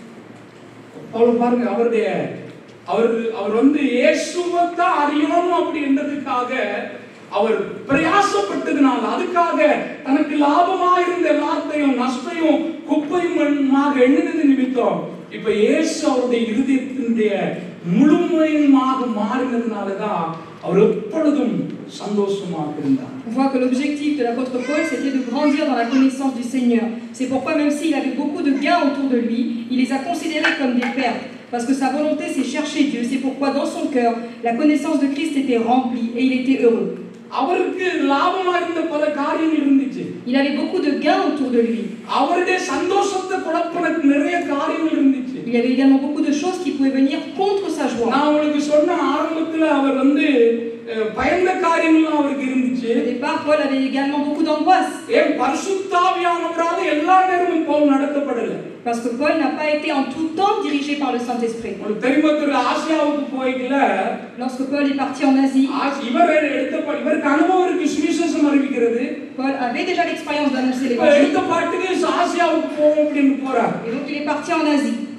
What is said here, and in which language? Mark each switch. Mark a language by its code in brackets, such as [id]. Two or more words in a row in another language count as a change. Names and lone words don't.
[ta] அவர் வந்து இயேசுவை தான் அறியணும் அப்படின்றதுக்காக அவர் பிரயாசப்பட்டதுனால, அதுக்காக தனக்கு லாபமா இருந்த எல்லாத்தையும் நஷ்டையும் குப்பையுமாக எண்ணினது நிமித்தம் இப்ப இயேசு அவருடைய இருதயத்தினுடைய முழுமையாக மாறினதுனால தான் அவர் எப்பொழுதும் சந்தோஷமாக இருந்தார். [fr] On voit que l'objectif de l'apôtre Paul, c'était de grandir dans la connaissance du Seigneur. C'est pourquoi, même s'il avait beaucoup de gains autour de lui, il les a considérés comme des pertes. Parce que sa volonté, c'est chercher Dieu. C'est pourquoi, dans son cœur, la connaissance de Christ était remplie et il était heureux. [ta] அவருக்கு லாபமா இருந்த பல காரியங்கள் இருந்துச்சு. [fr] Il avait beaucoup de gains autour de lui. [ta] அவருடைய சந்தோஷத்தை குழப்பறதுக்கு நிறைய காரியங்கள் இருந்துச்சு. [fr] Il y avait également beaucoup de choses qui pouvaient venir contre sa joie. [ta] நான் உங்களுக்கு சொன்ன ஆரம்பத்துல அவர் பயந்த காரியங்கள் அவருக்கு இருந்துச்சு. [fr] Au départ, Paul avait également beaucoup d'angoisse. [ta] பரிசுத்தாவியானவரால எல்லா நேரமும் பவுல் நடத்தப்படல. [fr] Parce que Paul n'a pas été en tout temps dirigé par le Saint-Esprit. Lorsque Paul est parti en Asie, Paul avait déjà l'expérience d'annoncer l'évangile. Et donc il est parti en Asie.